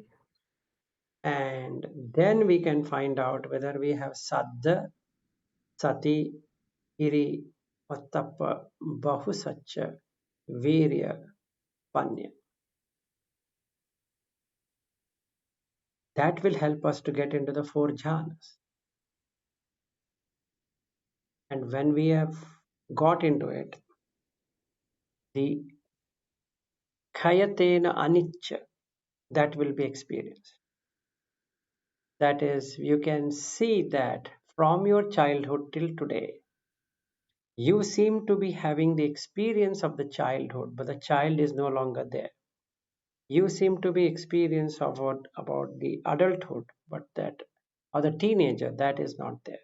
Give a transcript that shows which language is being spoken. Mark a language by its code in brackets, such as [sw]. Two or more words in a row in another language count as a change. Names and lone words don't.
[en] And then we can find out whether we have [pi] Saddha, Sati, Iri, Vattappa, Bahusaccha, Virya, 、 , 、 Panya. [en] That will help us to get into the 4 jhanas. And when we have got into it, the [pi] khayatena anicca, [en] that will be experienced. That is, you can see that from your childhood till today, you seem to be having the experience of the childhood, but the child is no longer there. You seem to be experienced about the adulthood, but that, or the teenager, that is not there.